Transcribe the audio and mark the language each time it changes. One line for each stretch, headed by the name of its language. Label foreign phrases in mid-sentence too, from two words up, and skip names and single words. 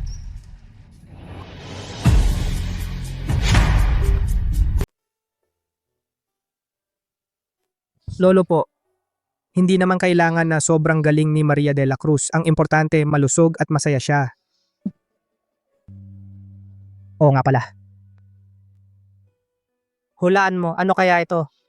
Filipino: Lolo po, hindi naman kailangan na sobrang galing ni Maria de la Cruz. Ang importante, malusog at masaya siya. Oo nga pala. Hulaan mo, ano kaya ito?